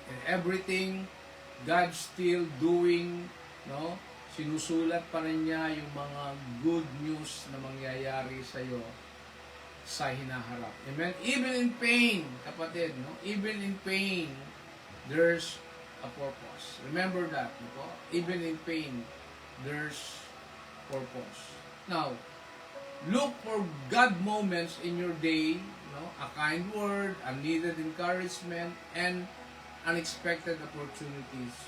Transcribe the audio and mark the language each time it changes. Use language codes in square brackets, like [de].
[en] And everything, God's still doing, no? [tl] Sinusulat pa rin niya yung mga good news na mangyayari sa iyo sa hinaharap. [en] Amen? Even in pain, kapatid, no? Even in pain, there's a purpose. Remember that, no? Even in pain, there's purpose. Now, look for God moments in your day, no? A kind word, a needed encouragement, and unexpected opportunities.